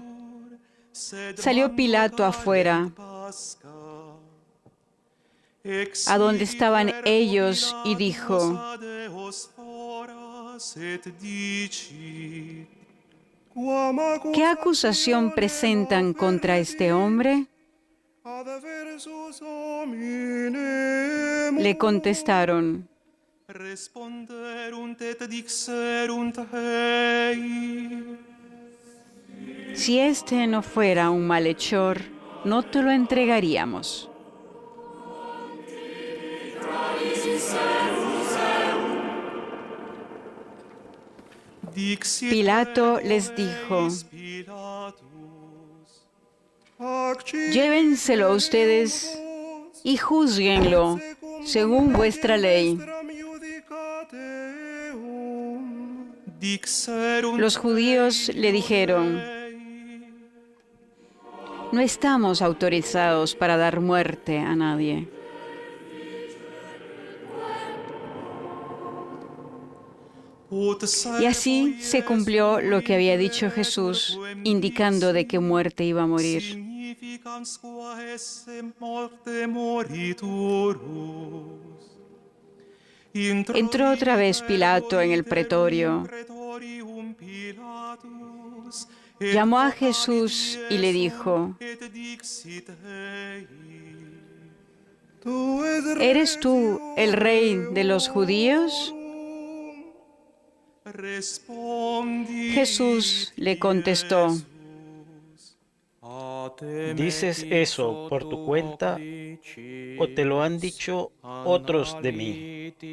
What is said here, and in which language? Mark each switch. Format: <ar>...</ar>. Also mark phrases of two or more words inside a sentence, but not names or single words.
<es>Salió Pilato afuera, a donde estaban ellos, y dijo: ¿qué acusación presentan contra este hombre? Le contestaron:</es> <la>Responderunt et dixerunt ei.</la> <es>si este no fuera un malhechor, no te lo entregaríamos.</es> <la>Dixit</la> <es>Pilato les dijo:</es> <la>Pilatus,</la> <es>llévenselo ustedes y júzguenlo según vuestra ley.</es> <la>dixerunt</la> <es>Los judíos le dijeron:</es> <la>ei.</la> <es>no estamos autorizados para dar muerte a nadie. Y así se cumplió lo que había dicho Jesús, indicando de qué muerte iba a morir.</es> <la>Significans qua esse morte moriturus.</la> <es>Entró otra vez Pilato en el pretorio.</es> <la>Praetorium Pilatus,</la> <es>Llamó a Jesús y le dijo:</es> <la>et dixit ei.</la> <es>¿eres tú el rey de los judíos?</es> <la>Respondi</la> <es>Jesús le contestó: ¿Dices eso por tu cuenta o te lo han dicho otros de mí?</es>